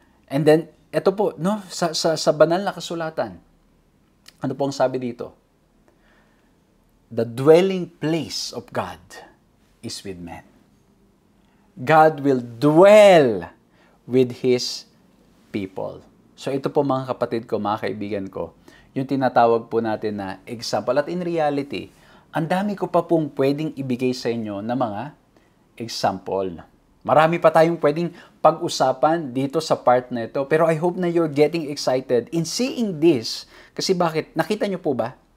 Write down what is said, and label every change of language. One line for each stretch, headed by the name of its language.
Filipino: And then, ito po, sa banal na kasulatan, ano po ang sabi dito?
English: The dwelling place of God is with men. God will dwell with His people.
Filipino: So ito po mga kapatid ko, mga kaibigan ko, yung tinatawag po natin na example. At
English: in reality,
Filipino: ang dami ko pa pong pwedeng ibigay sa inyo na mga example. Marami pa tayong pwedeng pag-usapan dito sa part na ito. Pero
English: I hope
Filipino: na
English: you're getting excited in seeing this.
Filipino: Kasi bakit? Nakita nyo po ba?